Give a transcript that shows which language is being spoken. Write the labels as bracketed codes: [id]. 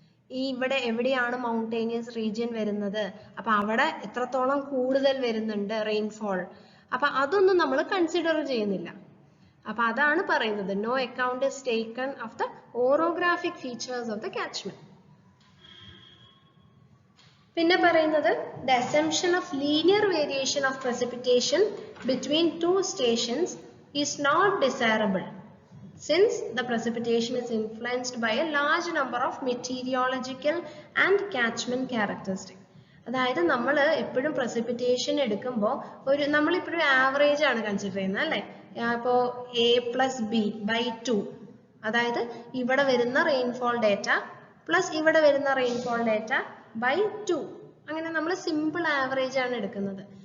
[ml] ഇവിടെ എവിടെയാണ് mountainous region വരുന്നത്, അപ്പൊ അവിടെ എത്രത്തോളം കൂടുതൽ വരുന്നുണ്ട് റെയിൻഫോൾ, അപ്പൊ അതൊന്നും നമ്മൾ കൺസിഡർ ചെയ്യുന്നില്ല. അപ്പൊ അതാണ് പറയുന്നത് [en] No account is taken of the orographic features of the catchment. [ml] പിന്നെ പറയുന്നത് [en] The assumption of linear variation of precipitation between 2 stations is not desirable since the precipitation is influenced by a large number of meteorological and catchment characteristics. [ml] അതായത് നമ്മൾ എപ്പോഴും precipitation എടുക്കുമ്പോൾ നമ്മളിപ്പോഴും average ആണ് consider ചെയ്യുന്നത് അല്ലേ? ഇപ്പോ A+B/2, അതായത് ഇവിടെ വരുന്ന റെയിൻഫോൾ ഡേറ്റ പ്ലസ് ഇവിടെ വരുന്ന റെയിൻഫോൾ ഡേറ്റ /2, അങ്ങനെ നമ്മൾ സിമ്പിൾ ആവറേജ് ആണ് എടുക്കുന്നത്.